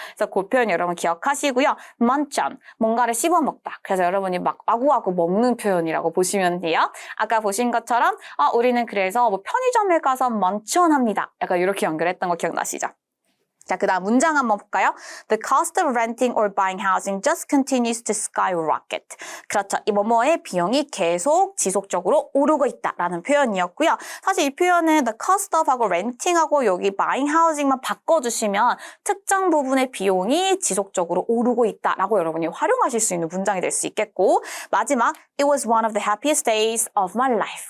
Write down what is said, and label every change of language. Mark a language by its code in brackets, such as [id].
[ko] 그래서 그 표현 여러분 기억하시고요. munch on, 뭔가를 씹어 먹다. 그래서 여러분이 막 마구마구 먹는 표현이라고 보시면 돼요. 아까 보신 것처럼 우리는 그래서 뭐 편의점에 가서 munch on 합니다. 약간 이렇게 연결했던 거 기억나시죠? 자, 그 다음 문장 한번 볼까요? [en] The cost of renting or buying housing just continues to skyrocket. [ko] 그렇죠. 이 뭐뭐의 비용이 계속 지속적으로 오르고 있다라는 표현이었고요. 사실 이 표현은 [en] the cost of [ko] 하고 renting하고 여기 [en] buying housing [ko] 만 바꿔주시면 특정 부분의 비용이 지속적으로 오르고 있다라고 여러분이 활용하실 수 있는 문장이 될 수 있겠고 마지막 [en] It was one of the happiest days of my life.